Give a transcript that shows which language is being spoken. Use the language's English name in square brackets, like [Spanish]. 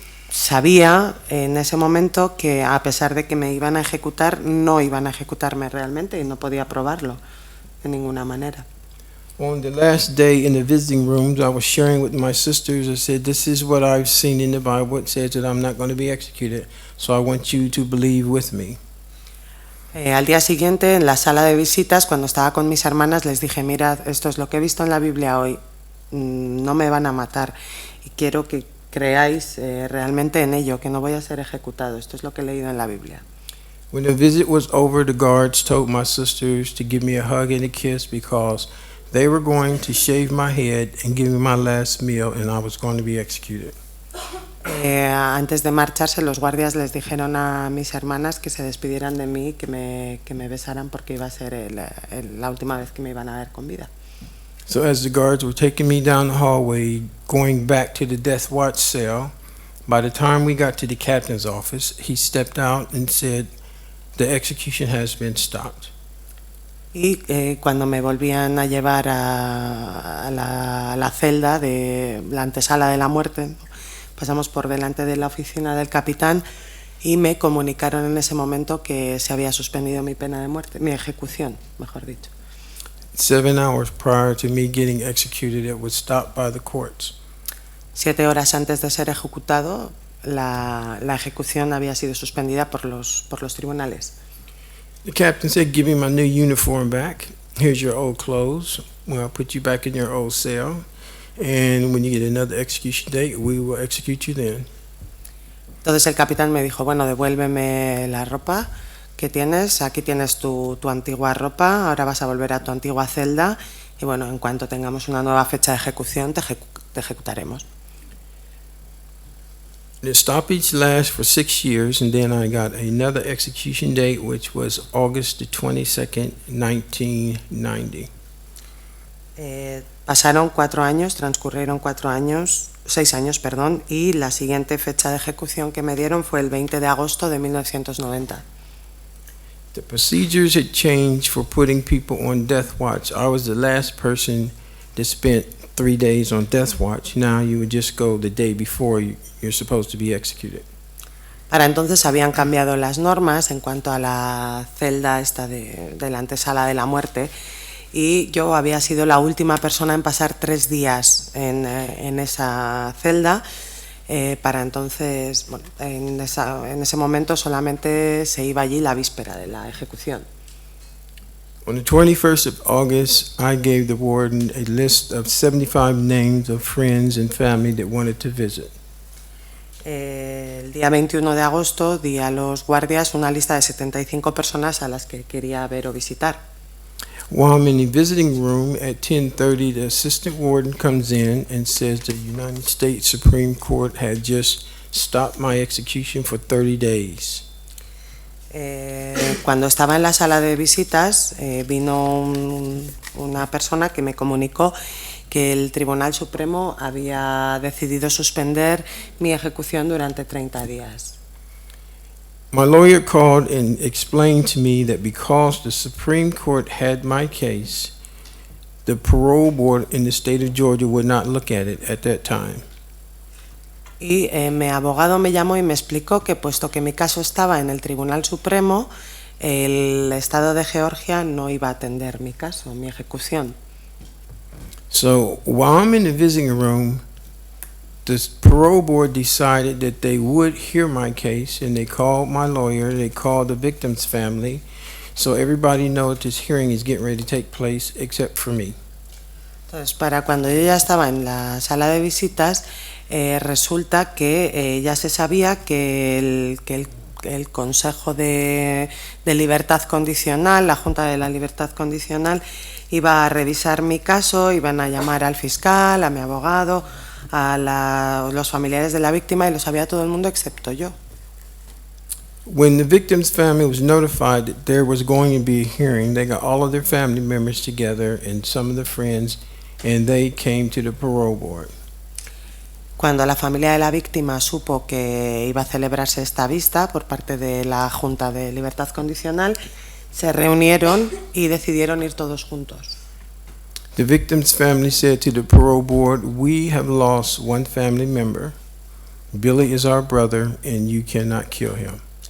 [Spanish] Sabía en ese momento que a pesar de que me iban a ejecutar, no iban a ejecutarme realmente y no podía probarlo de ninguna manera. [English] On the last day in the visiting rooms, I was sharing with my sisters. I said, this is what I've seen in the Bible. It says that I'm not going to be executed, so I want you to believe with me. [Spanish] Al día siguiente, en la sala de visitas, cuando estaba con mis hermanas, les dije, mirad, esto es lo que he visto en la Biblia hoy, no me van a matar y quiero que creáis realmente en ello, que no voy a ser ejecutado. Esto es lo que he leído en la Biblia. [English] When the visit was over, the guards told my sisters to give me a hug and a kiss because they were going to shave my head and give me my last meal, and I was going to be executed. [Spanish] Antes de marcharse, los guardias les dijeron a mis hermanas que se despidieran de mí, que me besaran porque iba a ser la última vez que me iban a ver con vida. [English] So as the guards were taking me down the hallway, going back to the death watch cell, by the time we got to the captain's office, he stepped out and said, the execution has been stopped. [Spanish] Y cuando me volvían a llevar a la celda de la antesala de la muerte, pasamos por delante de la oficina del capitán y me comunicaron en ese momento que se había suspendido mi pena de muerte, mi ejecución, mejor dicho. [English] 7 hours prior to me getting executed, it was stopped by the courts. [Spanish] 7 horas antes de ser ejecutado, la ejecución había sido suspendida por los tribunales. [English] The captain said, give me my new uniform back. Here's your old clothes. Well, I'll put you back in your old cell. And when you get another execution date, we will execute you then. [Spanish] Entonces el capitán me dijo, bueno, devuélveme la ropa que tienes, aquí tienes tu antigua ropa, ahora vas a volver a tu antigua celda y bueno, en cuanto tengamos una nueva fecha de ejecución te ejecutaremos. [English] The stoppage lasted for 6 years, and then I got another execution date, which was August the 22nd, 1990. [Spanish] Pasaron 4 años, transcurrieron 6 años, perdón, y la siguiente fecha de ejecución que me dieron fue el 20 de agosto de 1990. [English] The procedures had changed for putting people on death watch. I was the last person that spent 3 days on death watch. Now you would just go the day before you're supposed to be executed. [Spanish] Para entonces habían cambiado las normas en cuanto a la celda esta de la antesala de la muerte y yo había sido la última persona en pasar 3 días en esa celda. Para entonces, bueno, en ese momento solamente se iba allí la víspera de la ejecución. [English] On the 21st of August, I gave the warden a list of 75 names of friends and family that wanted to visit. [Spanish] El día 21 de agosto di a los guardias una lista de 75 personas a las que quería ver o visitar. [English] While I'm in the visiting room at 10:30, the assistant warden comes in and says the United States Supreme Court had just stopped my execution for 30 days. [Spanish] Cuando estaba en la sala de visitas, vino una persona que me comunicó que el Tribunal Supremo había decidido suspender mi ejecución durante 30 días. [English] My lawyer called and explained to me that because the Supreme Court had my case, the parole board in the state of Georgia would not look at it at that time. [Spanish] Y mi abogado me llamó y me explicó que puesto que mi caso estaba en el Tribunal Supremo, el Estado de Georgia no iba a atender mi caso, mi ejecución. [English] So while I'm in the visiting room, the parole board decided that they would hear my case, and they called my lawyer, they called the victim's family, So everybody knows this hearing is getting ready to take place except for me. [Spanish] Entonces, para cuando yo ya estaba en la sala de visitas, resulta que ya se sabía que el Consejo de Libertad Condicional, la Junta de la Libertad Condicional, iba a revisar mi caso, iban a llamar al fiscal, a mi abogado, a los familiares de la víctima, y lo sabía todo el mundo excepto yo. [English] When the victim's family was notified that there was going to be a hearing, they got all of their family members together and some of their friends, and they came to the parole board. [Spanish] Cuando la familia de la víctima supo que iba a celebrarse esta vista por parte de la Junta de Libertad Condicional, se reunieron y decidieron ir todos juntos. [English] The victim's family said to the parole board, "We have lost one family member. Billy is our brother, and you cannot kill him."